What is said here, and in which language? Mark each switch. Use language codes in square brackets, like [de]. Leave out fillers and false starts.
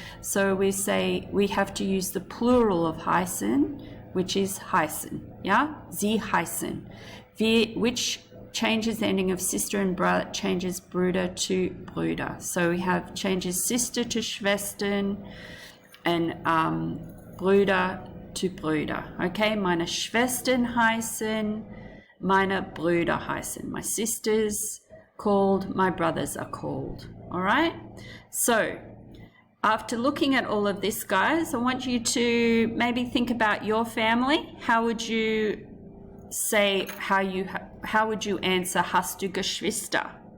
[en] So we say we have to use the plural of heißen, which is heißen. Yeah? Sie heißen. Which changes the ending of sister and brother, changes Bruder to Brüder. So we have changes sister to Schwestern and Brüder to Brüder. [de] Okay, meine Schwestern heißen, meine Brüder heißen. [en] My sisters called, my brothers are called. All right. So after looking at all of this, guys, I want you to maybe think about your family. How would you say, how would you answer, [de] hast du Geschwister?